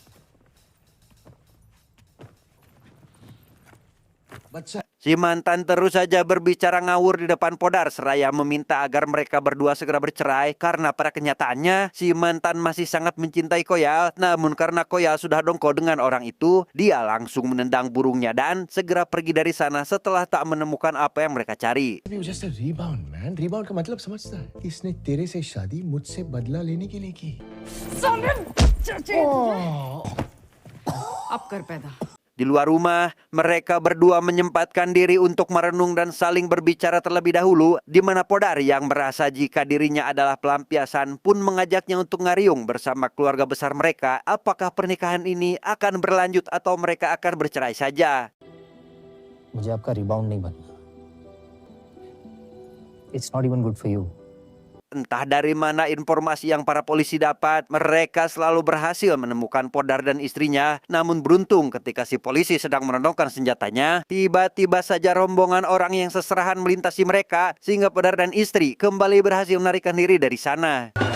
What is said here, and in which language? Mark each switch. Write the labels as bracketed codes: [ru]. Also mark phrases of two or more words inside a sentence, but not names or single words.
[id] Si mantan terus saja berbicara ngawur di depan Podar seraya meminta agar mereka berdua segera bercerai karena pada kenyataannya si mantan masih sangat mencintai Koyal. Namun karena Koyal sudah dongko dengan orang itu, dia langsung menendang burungnya dan segera pergi dari sana setelah tak menemukan apa yang mereka cari. [en] Just a rebound, man. Rebound [hi] का मतलब समझता है? इसने तेरे से शादी मुझसे बदला लेने के लिए की। अब कर पैदा। [id] Di luar rumah, mereka berdua menyempatkan diri untuk merenung dan saling berbicara terlebih dahulu, di mana Podar yang merasa jika dirinya adalah pelampiasan pun mengajaknya untuk ngariung bersama keluarga besar mereka. Apakah pernikahan ini akan berlanjut atau mereka akan bercerai saja? [hi] मुझे आपका रिबाउंड नहीं बनना। [en] It's not even good for you. [id] Entah dari mana informasi yang para polisi dapat, mereka selalu berhasil menemukan Podar dan istrinya. Namun beruntung ketika si polisi sedang menodongkan senjatanya, tiba-tiba saja rombongan orang yang seserahan melintasi mereka, sehingga Podar dan istri kembali berhasil melarikan diri dari sana.